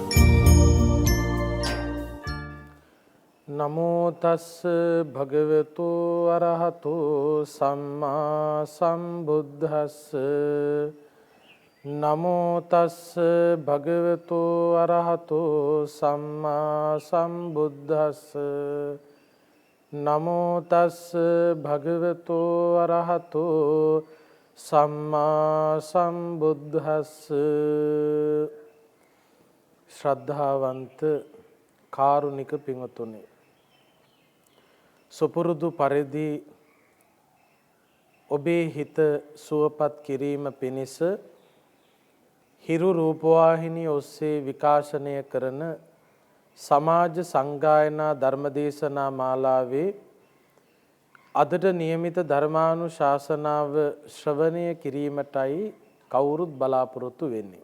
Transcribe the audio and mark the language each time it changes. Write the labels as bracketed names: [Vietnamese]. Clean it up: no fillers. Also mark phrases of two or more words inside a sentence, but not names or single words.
[Pali] නමෝ තස්ස භගවතු අරහතු සම්මා සම්බුද්දස්ස නමෝ තස්ස භගවතු අරහතු සම්මා සම්බුද්දස්ස නමෝ තස්ස භගවතු අරහතු සම්මා සම්බුද්දස්ස. [Sinhala] ශ්‍රද්ධාවන්ත කාරුණික පින්වතුනි, සුපුරුදු පරිදි ඔබේ හිත සුවපත් කිරීම පිණිස හිරු රූපවාහිනිය ඔස්සේ විකාශනය කරන සමාජ සංගායනා ධර්මදේශනා මාලාවේ අදට නියමිත ධර්මානුශාසනාව ශ්‍රවණය කිරීමටයි කවුරුත් බලාපොරොත්තු වෙන්නේ.